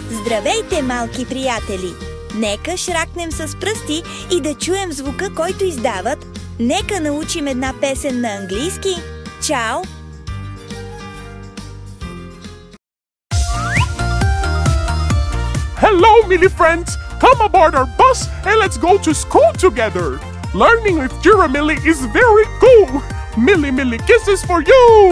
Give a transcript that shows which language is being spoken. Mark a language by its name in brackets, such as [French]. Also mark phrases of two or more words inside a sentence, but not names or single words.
[Bulgarian] Здравейте, малки приятели! Нека шракнем с пръсти и да чуем звука, който издават. Нека научим една песен на английски. Чао! [English] Hello, Millie friends! Come aboard our bus and let's go to school together! Learning with Giramille is very cool! Millie kisses for you!